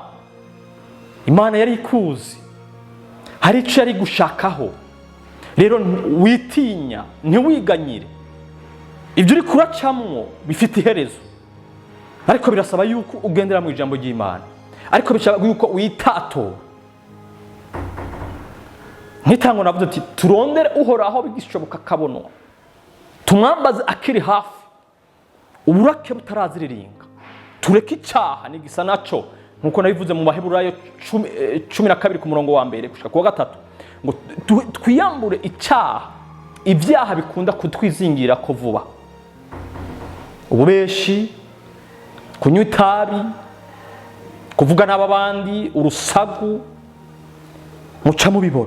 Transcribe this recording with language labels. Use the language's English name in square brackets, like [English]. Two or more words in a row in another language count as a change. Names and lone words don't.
[Rundi] Imana yari ikuzi, hari icyo yari gushakaho. Rero witinya, ntiwiganyire. Ibyo uri kuracamwo bifite iherezo, ariko birasaba yuko ugendera mu ijambo ry'Imana, ariko bishaka yuko witato. Nkitango navuze ati turondere uhoraho bigishoboka kabono, tumwambaze akiri hafi, uburake butaraziriringa, tureke icyaha n'igisa naco, nkuko nabivuze mu Baheburayo 12 ku murongo wa mbere gushika ku wa 3, ngo twiyambure icyaha, ibyaha bikunda kutwizingira ko vuba: ububeshi, kunywa itabi, kuvuga n'abandi, urusagu, muca mu biboro.